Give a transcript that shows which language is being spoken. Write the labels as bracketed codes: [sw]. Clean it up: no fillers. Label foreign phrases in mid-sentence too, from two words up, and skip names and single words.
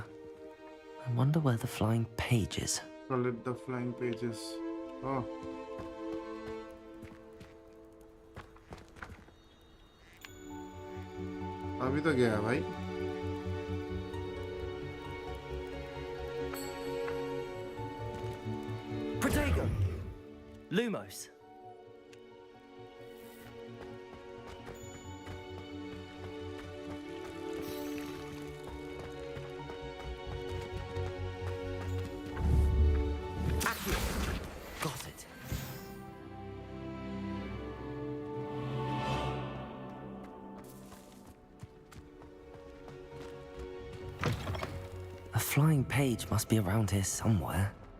[en] I wonder where the flying page is. Call it the flying pages. [hi] Oh. अभी तो गया भाई. [en] Protego! Lumos. Got it. A flying page must be around here somewhere.